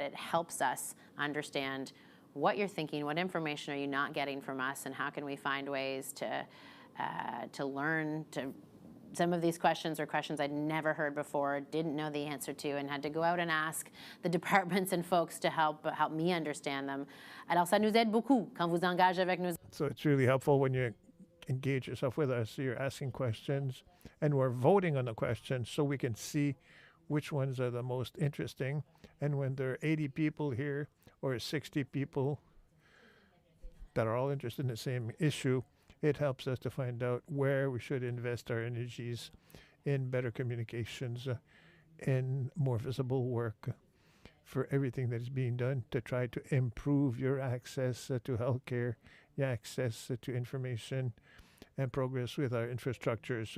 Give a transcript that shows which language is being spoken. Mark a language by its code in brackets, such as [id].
[en] It helps us understand what you're thinking, what information are you not getting from us, and how can we find ways to learn to. Some of these questions are questions I'd never heard before, didn't know the answer to, and had to go out and ask the departments and folks to help me understand them. [fr] Alors, ça nous aide beaucoup quand vous engagez avec nous. [en] So it's really helpful when you engage yourself with us. You're asking questions, and we're voting on the questions so we can see which ones are the most interesting. And when there are 80 people here or 60 people, that are all interested in the same issue, it helps us to find out where we should invest our energies in better communications, in more visible work for everything that is being done to try to improve your access to healthcare, your access to information, and progress with our infrastructures.